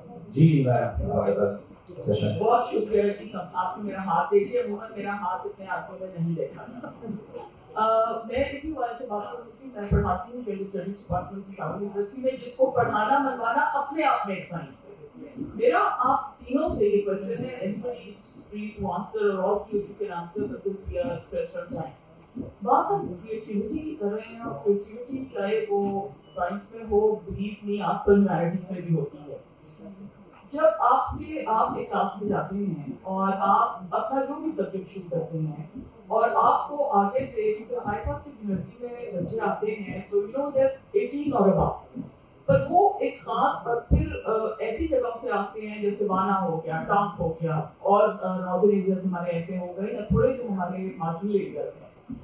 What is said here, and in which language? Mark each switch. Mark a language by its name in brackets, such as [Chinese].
[Urdu] جی میں سیشن بہت شکریہ جی. آپ نے میرا ہاتھ دیکھیے، میرا ہاتھ اتنے آنکھوں میں نہیں دیکھا. میں اسی وجہ سے بات کروں کہ میں پڑھاتی ہوں general studies department Peshawar university میں، جس کو پڑھانا منوانا اپنے آپ میں ایک سائنس ہے. میرا آپ تینوں سے یہ کوشچن ہے، [English] anybody is free to answer or all of you can answer since we are pressed on time. [Urdu] بات ہم کریٹیوٹی کی کر رہے ہیں، اور کریٹیوٹی چاہے وہ سائنس میں ہو، بلیف میں، آرٹس اور ہیومینٹیز میں بھی ہوتی ہے. جب آپ ایک کلاس میں جاتے ہیں اور آپ اپنا جو بھی سبجیکٹ شروع کرتے ہیں اور آپ کو آگے سے، کیونکہ ہمارے پاس یونیورسٹی میں بچے آتے ہیں [English] so you know there 18 [Urdu] اور اباؤ، پر وہ ایک خاص اور پھر ایسی جگہوں سے آتے ہیں جیسے وانا ہو گیا، ٹانک ہو گیا، اور ناردرن ایریاز ہمارے ایسے ہو گئے یا تھوڑے جو ہمارے مارجنل ایریاز ہیں،